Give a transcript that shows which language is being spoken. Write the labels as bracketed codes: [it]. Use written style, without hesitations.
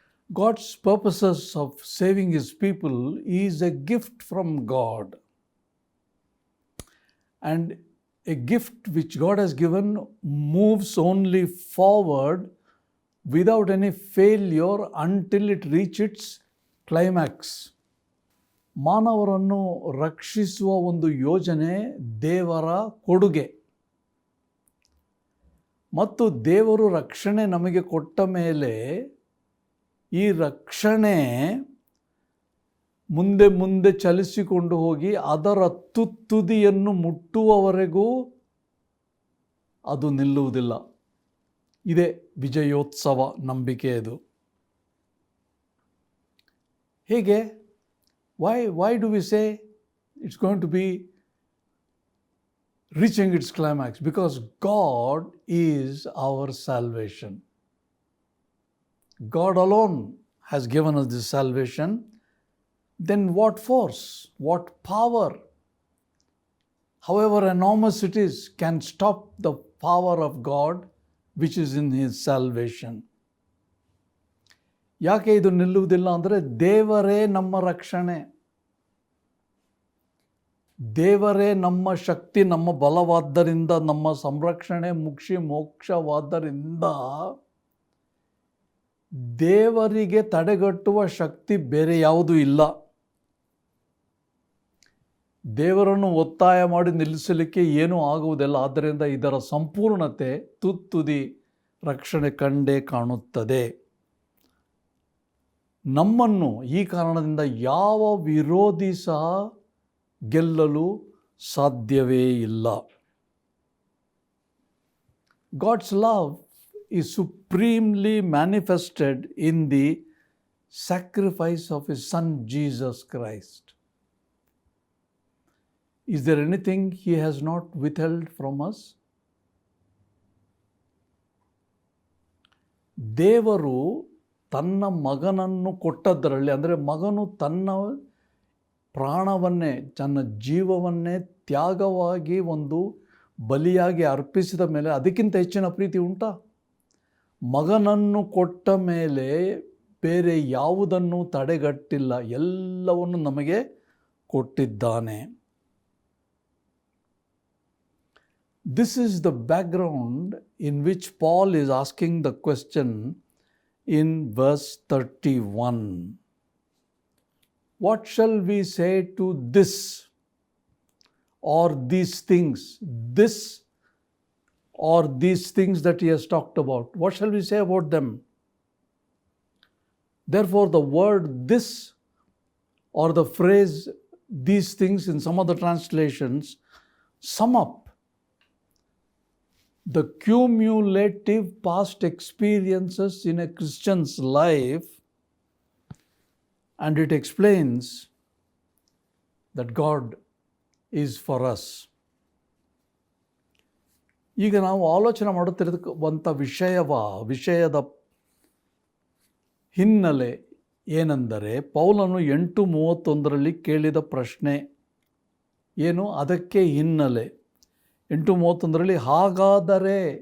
[en] God's purposes of saving his people is a gift from God. And a gift which God has given moves only forward without any failure until it reaches its climax. [kn] ಮಾನವರನ್ನು ರಕ್ಷಿಸುವ ಒಂದು ಯೋಜನೆ ದೇವರ ಕೊಡುಗೆ. ಮತ್ತು ದೇವರು ರಕ್ಷಣೆ ನಮಗೆ ಕೊಟ್ಟ ಮೇಲೆ ಈ ರಕ್ಷಣೆ ಮುಂದೆ ಮುಂದೆ ಚಲಿಸಿಕೊಂಡು ಹೋಗಿ ಅದರ ತುದಿಯನ್ನು ಮುಟ್ಟುವವರೆಗೂ ಅದು ನಿಲ್ಲುವುದಿಲ್ಲ. ಇದೇ ವಿಜಯೋತ್ಸವ ನಂಬಿಕೆಯದು. ಹೇಗೆ? [en] Why do we say it's going to be reaching its climax? Because God is our salvation. God alone has given us this salvation. Then what force, what power, however enormous it is, can stop the power of God which is in his salvation? [kn] ಯಾಕೆ ಇದು ನಿಲ್ಲುವುದಿಲ್ಲ ಅಂದರೆ ದೇವರೇ ನಮ್ಮ ರಕ್ಷಣೆ, ದೇವರೇ ನಮ್ಮ ಶಕ್ತಿ, ನಮ್ಮ ಬಲವಾದ್ದರಿಂದ, ನಮ್ಮ ಸಂರಕ್ಷಣೆ, ಮೋಕ್ಷವಾದ್ದರಿಂದ ದೇವರಿಗೆ ತಡೆಗಟ್ಟುವ ಶಕ್ತಿ ಬೇರೆ ಯಾವುದೂ ಇಲ್ಲ. ದೇವರನ್ನು ಒತ್ತಾಯ ಮಾಡಿ ನಿಲ್ಲಿಸಲಿಕ್ಕೆ ಏನೂ ಆಗುವುದಿಲ್ಲ. ಆದ್ದರಿಂದ ಇದರ ಸಂಪೂರ್ಣತೆ ತುದಿ ರಕ್ಷಣೆ ಕಂಡೇ ಕಾಣುತ್ತದೆ. ನಮ್ಮನ್ನು ಈ ಕಾರಣದಿಂದ ಯಾವ ವಿರೋಧಿ ಸಹ ಗೆಲ್ಲಲು ಸಾಧ್ಯವೇ ಇಲ್ಲ. [en] God's love is supremely manifested in the sacrifice of his Son Jesus Christ. Is there anything he has not withheld from us? [kn] ದೇವರು ತನ್ನ ಮಗನನ್ನು ಕೊಟ್ಟದ್ದರಲ್ಲಿ, ಅಂದರೆ ಮಗನು ತನ್ನ ಪ್ರಾಣವನ್ನೇ, ತನ್ನ ಜೀವವನ್ನೇ ತ್ಯಾಗವಾಗಿ ಒಂದು ಬಲಿಯಾಗಿ ಅರ್ಪಿಸಿದ ಮೇಲೆ ಅದಕ್ಕಿಂತ ಹೆಚ್ಚಿನ ಪ್ರೀತಿ ಉಂಟಾ? ಮಗನನ್ನು ಕೊಟ್ಟ ಮೇಲೆ ಬೇರೆ ಯಾವುದನ್ನು ತಡೆಗಟ್ಟಿಲ್ಲ, ಎಲ್ಲವನ್ನು ನಮಗೆ ಕೊಟ್ಟಿದ್ದಾನೆ. [en] This is the background in which Paul is asking the question in verse 31. What shall we say to this or these things? This or these things that he has talked about. What shall we say about them? Therefore, the word this or the phrase these things in some of the translations sum up the cumulative past experiences in a Christian's life, and it explains that God is for us. [kn] ಈಗ ನಾವು ಆಲೋಚನೆ ಮಾಡುತ್ತಿರುವಂಥ ವಿಷಯದ ಹಿನ್ನೆಲೆ ಏನೆಂದರೆ, ಪೌಲನು 8:31 ಕೇಳಿದ ಪ್ರಶ್ನೆ ಏನು? ಅದಕ್ಕೆ ಹಿನ್ನೆಲೆ 8:31 ಹಾಗಾದರೆ